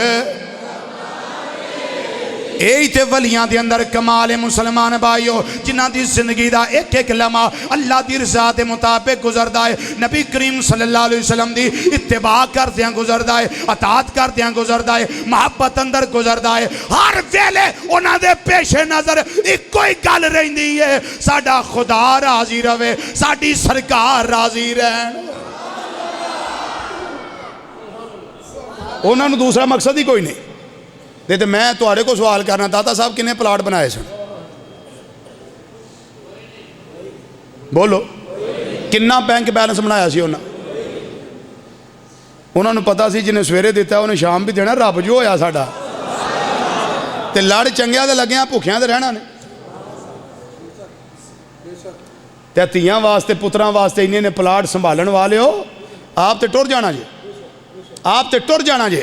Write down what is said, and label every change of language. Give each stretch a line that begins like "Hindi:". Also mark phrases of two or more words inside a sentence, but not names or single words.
Punjabi: یہی تو ولیاں دے اندر کمال ہے مسلمان بھائیو، جنہاں دی زندگی دا اک اک لمحہ اللہ دی رضا دے مطابق گزردا ہے. نبی کریم
Arabic: صلى الله عليه وسلم
Punjabi: دی اتباع کردیاں گزردا ہے، اطاعت کردیاں گزردا ہے، محبت اندر گزردا ہے. ہر ویلے اوہناں دے پیش نظر اکو ہی گل رہندی ہے، ساڈا خدا راضی رہوے، ساڈی سرکار راضی رہن. اوہناں نوں دوسرا مقصد ہی کوئی نہیں. تو میں تہاڈے کو سوال کرنا، داتا صاحب کنے پلاٹ بنائے سن? بولو، کنا بینک بیلنس بنایا سی اوہناں? اوہناں نوں پتا سی جنہے سویرے دتا اوہنے شام بھی دینا. رب جو ہویا ساڈا تے لڑ چنگیاں تو لگیا، بھکھیاں تو رہنا نیں. تے دھیاں واسطے پتراں واسطے انے نیں پلاٹ سنبھالن والے ہو، آپ تو ٹر جانا جے، آپ تو ٹر جانا جے.